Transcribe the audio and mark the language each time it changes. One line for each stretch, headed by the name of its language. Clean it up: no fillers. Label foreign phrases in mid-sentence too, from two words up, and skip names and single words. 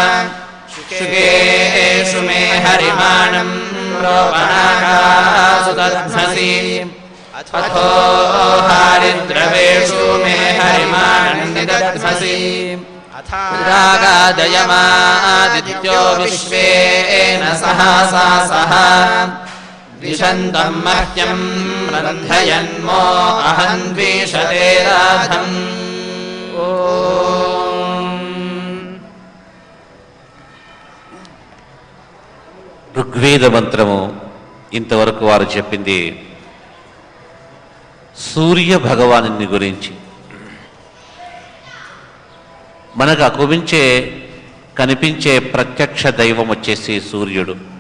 Sanskrit: शुकेषु मे हरिमाणम् रोपणाकासु दध्मसि अथो हारिद्रवेषु मे हरिमाणम् निदध्मसि रागादयमादित्यो विश्वेन सहसा सह द्विषन्तम् मह्यम् रन्धयन्मो अहम् द्विषते राधम्
Telugu: ఋగ్వేద మంత్రము ఇంతవరకు వారు చెప్పింది సూర్య భగవాను గురించి. మనకు కనిపించే ప్రత్యక్ష దైవం వచ్చేసి సూర్యుడు.